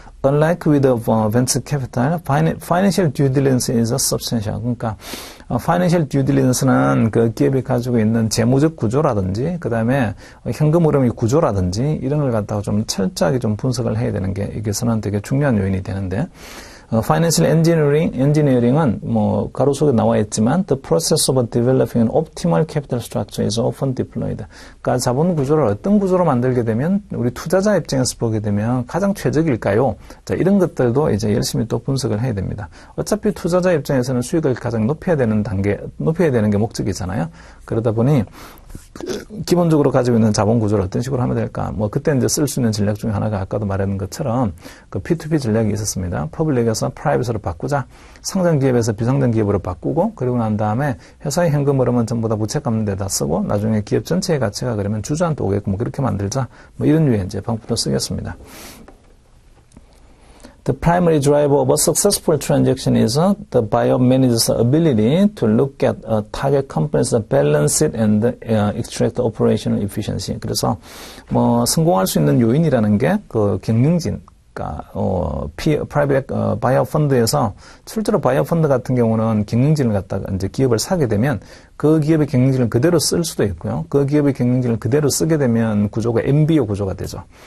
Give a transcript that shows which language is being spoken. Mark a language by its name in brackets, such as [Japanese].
[English] Unlike with venture capital, financial due diligence is substantial. [Korean] 그러니까 financial due diligence는 그 기업이 가지고 있는 재무적 구조라든지 그 다음에 현금 흐름의 구조라든지 이런 걸 갖다가 좀 철저하게 좀 분석을 해야 되는 게 여기서는 되게 중요한 요인이 되는데 Financial engineering은 뭐 가로 속에 나와 있지만 [English] the process of developing an optimal capital structure is often deployed. [Korean] 그러니까 자본 구조를 어떤 구조로 만들게 되면 우리 투자자 입장에서 보게 되면 가장 최적일까요? 자, 이런 것들도 이제 열심히 또 분석을 해야 됩니다. 어차피 투자자 입장에서는 수익을 가장 높여야 되는 게 목적이잖아요. 그러다 보니 기본적으로 가지고 있는 자본 구조를 어떤 식으로 하면 될까? 뭐 그때 이제 쓸 수 있는 전략 중에 하나가 아까도 말했는 것처럼 그 P2P 전략이 있었습니다. 퍼블릭에서 프라이빗으로 바꾸자. 상장 기업에서 비상장 기업으로 바꾸고 그리고 난 다음에 회사의 현금 흐름은 전부 다 부채 갚는 데다 쓰고 나중에 기업 전체의 가치가 그러면 주주한테 오게끔 그렇게 만들자. 뭐 이런 류의 이제 방법도 쓰겠습니다. [English] The primary driver of a successful transaction is the buyer manager's ability to look at a target company's balance sheet and extract operational efficiency. [Korean] 그래서 뭐 성공할 수 있는 요인이라는 게 그 경영진, 그러니까 private buyer 펀드에서 실제로 buyer 펀드 같은 경우는 경영진을 갖다가 이제 기업을 사게 되면 그 기업의 경영진을 그대로 쓸 수도 있고요. 그 기업의 경영진을 그대로 쓰게 되면 구조가 MBO 구조가 되죠.